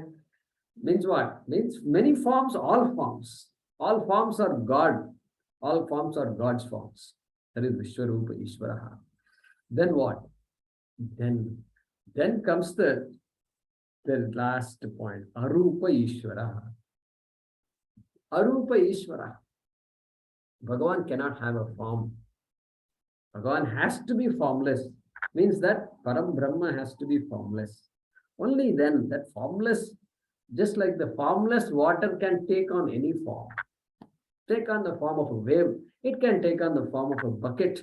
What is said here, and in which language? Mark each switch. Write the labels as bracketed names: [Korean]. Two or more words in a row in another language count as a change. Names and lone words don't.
[English] Means what? Means many forms, all forms. All forms are God. All forms are God's forms. That is [Sanskrit] Vishwa Rupa Ishvaraha. [English] Then what? Then comes the last point. [Sanskrit] Arupa Ishvaraha. Arupa Ishvaraha. [English] Bhagavan cannot have a form. Bhagavan has to be formless. Means that [Sanskrit] Param Brahma [English] has to be formless. Only then that formless, just like the formless water can take on any form. Take on the form of a wave. It can take on the form of a bucket.